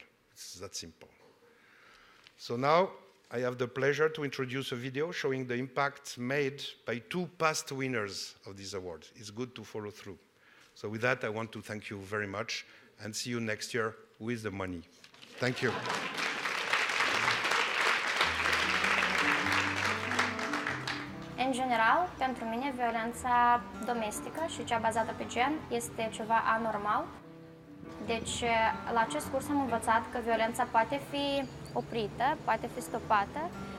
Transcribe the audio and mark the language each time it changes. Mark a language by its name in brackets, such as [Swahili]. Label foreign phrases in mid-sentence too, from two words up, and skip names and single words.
[English] It's that simple. So now I have the pleasure to introduce a video showing the impact made by 2 past winners of this award. It's good to follow through. So with that, I want to thank you very much and see you next year with the money. Thank you. [Romanian] În general, pentru mine, violența domestică și cea bazată pe gen este ceva anormal. Deci, la acest curs am învățat că violența poate fi oprită, poate fi stopată.